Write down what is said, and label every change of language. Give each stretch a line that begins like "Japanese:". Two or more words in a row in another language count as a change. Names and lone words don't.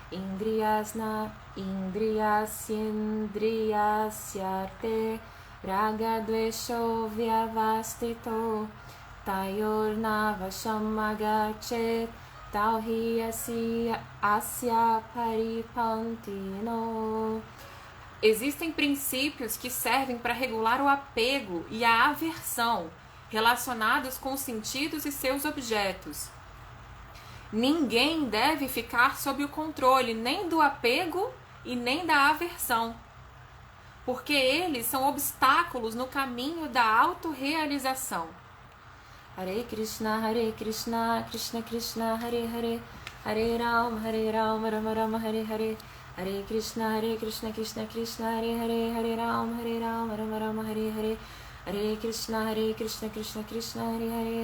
Sanskrit: Indriyasyate ragadvesho vyavastito tayornavasham agachet tauhi asya paripantino.
Portuguese: Existem princípios que servem para regular o apego e a aversão relacionados com os sentidos e seus objetos. Ninguém deve ficar sob o controle nem do apego e nem da aversão, porque eles são obstáculos no caminho da autorrealização.
Sanskrit: Hare Krishna, Krishna Krishna, Hare Hare. Hare Rama, Rama Rama, Hare Hare. Hare Krishna, Krishna Krishna, Hare Hare. Hare Rama, Rama Rama, Hare Hare. Hare Krishna, Krishna, Hare Hare.